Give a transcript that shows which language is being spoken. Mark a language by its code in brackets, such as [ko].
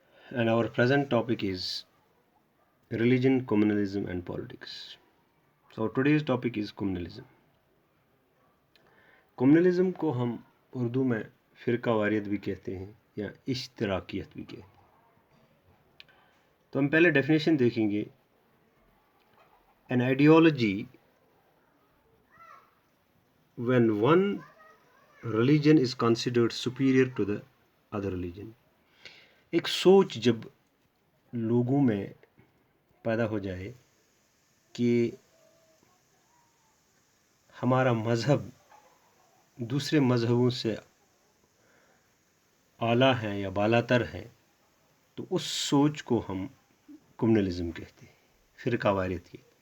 [en] And our present topic is religion, communalism and politics. So today's topic is communalism. [hi] Communalism को हम उर्दू में फ़िरका वारियत भी कहते हैं या इश्तराकियत भी कहते हैं. तो हम पहले डेफिनेशन देखेंगे. [en] An ideology when one religion is considered superior to the other religion. [hi] एक सोच जब लोगों में पैदा हो जाए कि हमारा मज़हब दूसरे मज़हबों से आला है या बालातर है, तो उस सोच को हम कम्युनलिज्म कहते हैं, फ़िरका वारियत की.